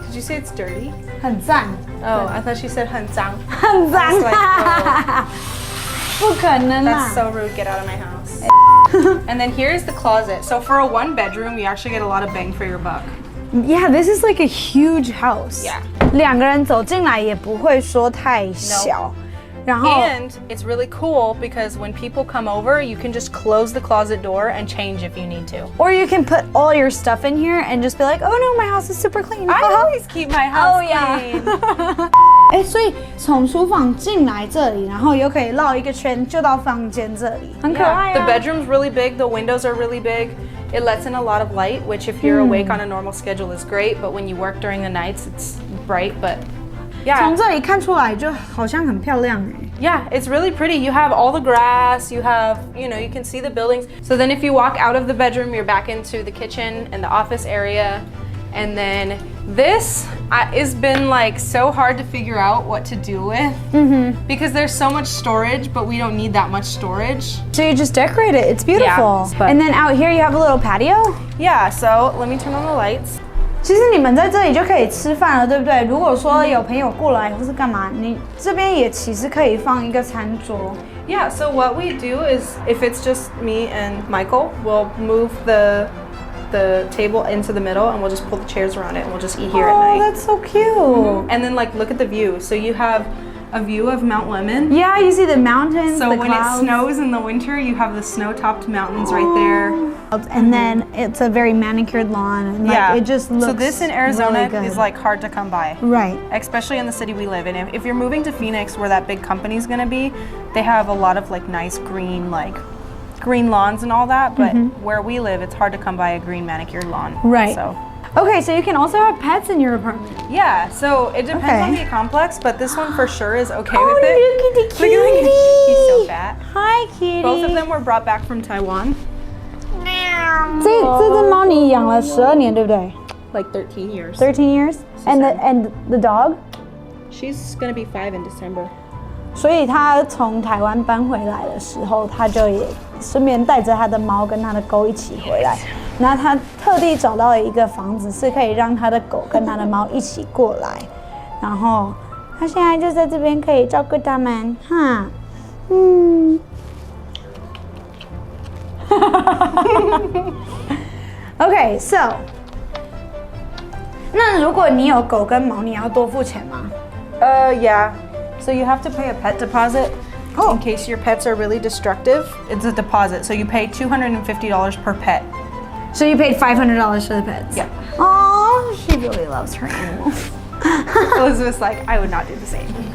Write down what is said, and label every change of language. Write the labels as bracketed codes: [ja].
[en] Did you say it's dirty? [zh] 很赞。 [en] Oh, I thought she said [zh] 很脏. 很脏 [en] I was like, [zh] 不可能啦 [en] That's so rude. Get out of my house. And then here's the closet. So for a one bedroom, you actually get a lot of bang for your buck. Yeah, this is like a huge house. Yeah. [zh] 两个人走进来也不会说太小。然后 [en] And it's really cool because when people come over, you can just close the closet door and change if you need to. Or you can put all your stuff in here and just be like, oh no, my house is super clean. I always keep my house Oh, yeah. clean. [zh] 哎，所以从厨房进来这里，然后又可以绕一个圈就到房间这里，很可爱 [en] The [zh] 啊。 [en] bedroom's really big, the windows are really big. It lets in a lot of light, which if you're awake on a normal schedule is great, but when you work during the nights, it's bright, but [zh] 从 [en] yeah. [zh] 这里看出来就好像很漂亮哎。 [en] Yeah, it's really pretty. You have all the grass, you have, you can see the buildings. So then if you walk out of the bedroom, you're back into the kitchen and the office area. And then this has been like so hard to figure out what to do with because there's so much storage, but we don't need that much storage. So you just decorate it. It's beautiful. Yeah, but- And then out here you have a little patio. Yeah, so let me turn on the lights. [zh] 其实你们在这里就可以吃饭了，对不对？如果说有朋友过来或是干嘛，你这边也其实可以放一个餐桌。 [en] Yeah, so what we do is if it's just me and Michael, we'll move the table into the middle and we'll just pull the chairs around it and we'll just eat here at Oh, night. that's so cute. And then like look at the view. So you have a view of Mount Lemon. Yeah, you see the mountains, So the when clouds. it snows in the winter, you have the snow-topped mountains right there. And then it's a very manicured lawn. And like, it just looks So this in Arizona really good. is like hard to come by. Right. Especially in the city we live in. If you're moving to Phoenix where that big company's gonna be, they have a lot of like nice green lawns and all that, but where we live, it's hard to come by a green manicured lawn. Right. So Okay, so you can also have pets in your apartment. yeah, so it depends Okay. on the complex, but this one for sure is okay Oh, with it. look at the Look at kitty. He's so fat. Hi, kitty. Both of them were brought back from Taiwan. [zh] 这只猫你养了12年，对不对 [en] Like 13 years. ？13 years. And the dog. She's gonna be 5 in December. [zh] 所以他从台湾搬回来的时候，他就也顺便带着他的猫跟他的狗一起回来。然后他特地找到了一个房子，是可以让他的狗跟他的猫一起过来。然后他现在就在这边可以照顾他们，哈， [en] Okay, so [zh] 那如果你有狗跟猫，你要多付钱吗？ [en] Yeah. So you have to pay a pet deposit Oh. in case your pets are really destructive. It's a deposit. So you pay $250 per pet. So you paid $500 for the pets? Yeah. Oh, she really loves her animals. Elizabeth's like, I would not do the same.